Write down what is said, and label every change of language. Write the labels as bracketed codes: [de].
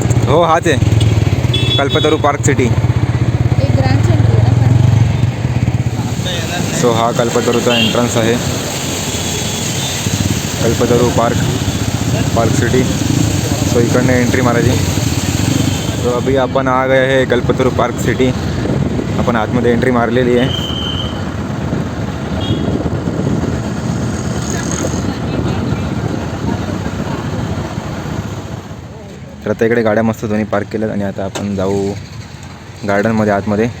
[mr] हो हाच आहे कल्पतरू पार्क सिटी. सो हा कल्पतरूचा एंट्रन्स आहे, कल्पतरू पार्क सिटी. सो इकडनं एंट्री मारायची. [hi] तो अभी आपण आ गए है कल्पतरू पार्क सिटी. [mr] आपण आतमध्ये एंट्री मारलेली आहे. तर आता इकडे गाड्या मस्त दोन्ही पार्क केल्यात आणि आता आपण जाऊ गार्डनमध्ये आतमध्ये.